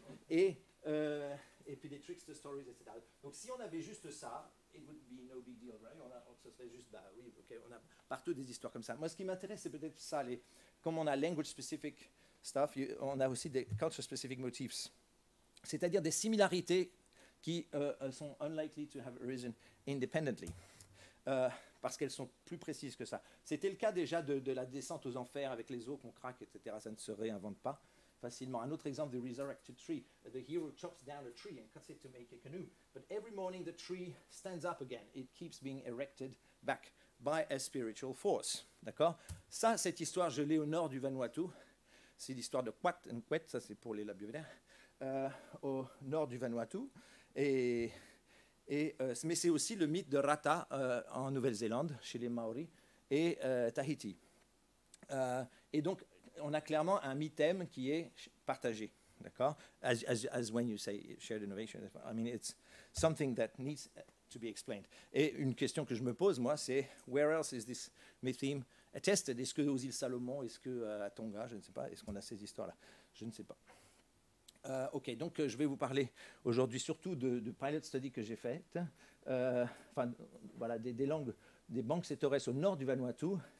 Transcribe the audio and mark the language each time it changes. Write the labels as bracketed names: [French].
[French] Et puis des trickster stories, etc. Donc si on avait juste ça, [English] it would be no big deal, right? [French] Ce serait juste, bah oui, ok, on a partout des histoires comme ça. Moi, ce qui m'intéresse, c'est peut-être ça, comme on a [English] language-specific stuff, [French] on a aussi des [English] culture-specific motifs, [French] c'est-à-dire des similarités qui sont [English] unlikely to have arisen independently, [French] parce qu'elles sont plus précises que ça. C'était le cas déjà de la descente aux enfers avec les os qu'on craque, etc. Ça ne se réinvente pas facilement. Un autre exemple, [English] the resurrected tree. The hero chops down a tree and cuts it to make a canoe. But every morning the tree stands up again. It keeps being erected back by a spiritual force. [French] D'accord? Ça, cette histoire, je l'ai au nord du Vanuatu. C'est l'histoire de Quat and Quet, ça c'est pour les labiovénaires, au nord du Vanuatu. Mais c'est aussi le mythe de Rata en Nouvelle-Zélande, chez les Maoris, et Tahiti. Et donc, on a clairement un mythème qui est partagé, d'accord? [English] As when you say shared innovation, I mean, it's something that needs to be explained. [French] Et une question que je me pose, moi, c'est [English] where else is this mytheme attested? [French] Est-ce que aux îles Salomon, est-ce que à Tonga, je ne sais pas, est-ce qu'on a ces histoires-là? Je ne sais pas. Ok, donc je vais vous parler aujourd'hui surtout de pilot study que j'ai faites. Voilà, des langues, des banques cétores au nord du Vanuatu.